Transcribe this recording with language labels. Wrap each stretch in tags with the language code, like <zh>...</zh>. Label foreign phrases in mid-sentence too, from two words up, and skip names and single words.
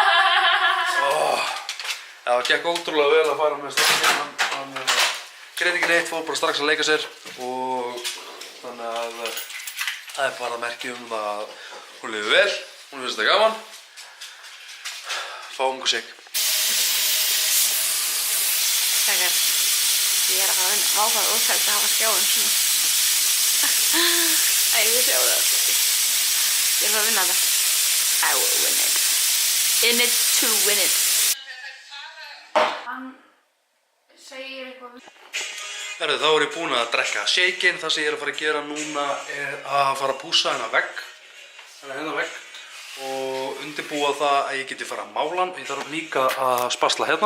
<is>Já, gekk ótrúlega vel að fara með strákinn, hann grét ekki neitt, fór bara strax að leika sér og þannig að það er bara merki að hún lifir vel, hún finnst þetta gaman. Fáum okkur shake. Þegar ég að fara að vinna, vá hvað óþægt að hafa skjáinn svona. Æ, við sjáum það. Ég að fara að vinna þetta.</is> <en>I will win it. In it to win it.</en> <is>Hann segir eitthvað. Herru, þá er ég búinn að drekka shakeinn. Það sem ég er að fara að gera núna er að fara að pússa hennar vegg. Hennar vegg. Og undirbúa það að ég geti fara að mála hann. Ég þarf líka að spasla hérna.</is>